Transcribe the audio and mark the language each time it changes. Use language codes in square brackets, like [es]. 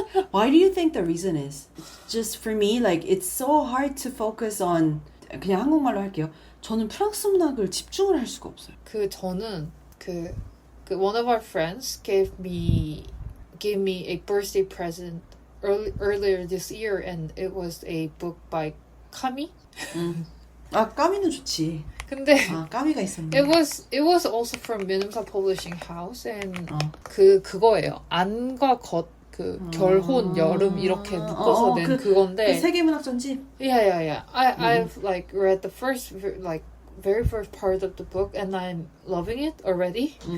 [en] Why do you think the reason is? Just for me, like it's so hard to focus on. [ko] 그냥 한국말로 할게요. 저는 프랑스 문학을 집중을 할 수가 없어요. 저는 [en] one of our friends gave me a birthday present earlier this year, and it was a book by 카미. [ko] 아 까미는 좋지. 근데 까미가 있었네. [en] it was also from 민음사 Publishing House, and [ko] 그거예요. 안과 겉 결혼 여름 이렇게 묶어서 낸 그건데. 그 세계문학 전집. [en] Yeah. I've like read the very first part of the book, and I'm loving it already.